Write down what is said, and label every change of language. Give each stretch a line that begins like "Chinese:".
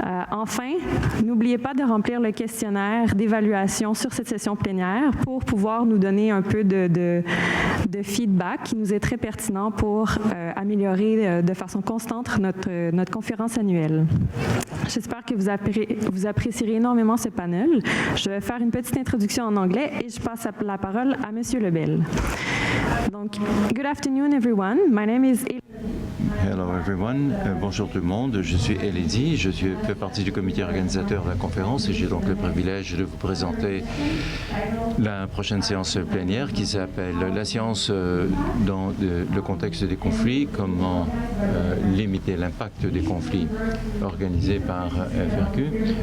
French: Enfin, n'oubliez pas de remplir le questionnaire d'évaluation sur cette session plénière pour pouvoir nous donner un peu de feedback qui nous est très pertinent pour améliorer de façon constante notre conférence annuelle. J'espère que vous apprécierez énormément ce panel. Je vais faire une petite introduction en anglais et je passe la parole à M. Lebel.
English: Donc, good afternoon everyone. My name is Hello everyone,
French: bonjour tout le monde, je suis Elodie, je fais partie du comité organisateur de la conférence et j'ai donc le privilège de vous présenter la prochaine séance plénière qui s'appelle « La science dans le contexte des conflits, comment limiter l'impact des conflits » organisée par FRQ.